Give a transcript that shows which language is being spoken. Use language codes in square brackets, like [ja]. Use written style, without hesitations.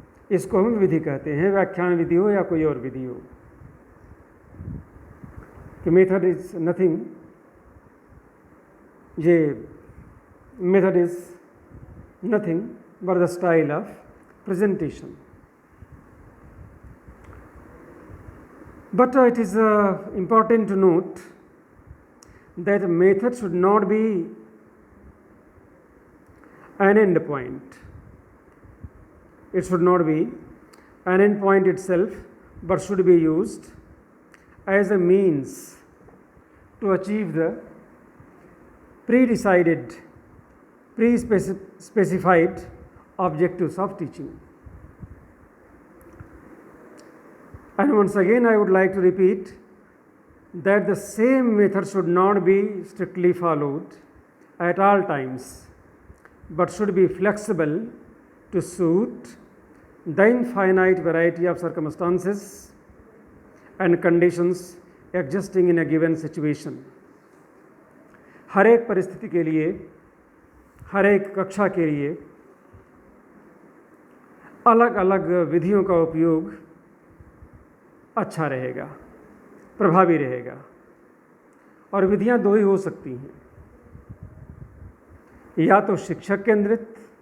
[hi] इसको हम विधि कहते हैं, व्याख्यान विधि हो या कोई और विधि हो। [en] कि method is nothing, ये method is nothing but the style of presentation. But it is important to note that method should not be an end point. It should not be an end point itself, but should be used as a means to achieve the pre-decided, pre-specified objectives of teaching. And once again I would like to repeat that the same method should not be strictly followed at all times, but should be flexible to suit the infinite variety of circumstances and conditions existing in a given situation. [hi] हर एक परिस्थिति के लिए, हर एक कक्षा के लिए अलग अलग विधियों का उपयोग अच्छा रहेगा, प्रभावी रहेगा। और विधियां दो ही हो सकती हैं, या तो शिक्षक केंद्रित